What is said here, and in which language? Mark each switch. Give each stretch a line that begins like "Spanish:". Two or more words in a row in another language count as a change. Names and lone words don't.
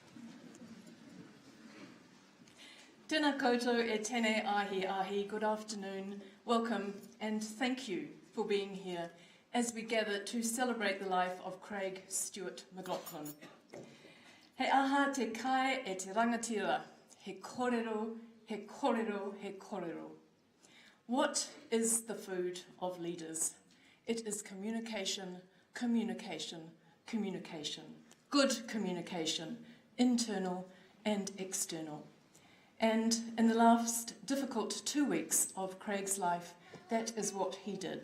Māori: Tēnā koutou e tēnei ahi ahi.
English: Good afternoon, welcome, and thank you for being here as we gather to celebrate the life of Craig Stewart McLachlan.
Māori: He aha te kai e te rangatira. He kōrero, he kōrero, he kōrero.
English: What is the food of leaders? It is communication, communication, communication. Good communication, internal and external. And in the last difficult 2 weeks of Craig's life, that is what he did.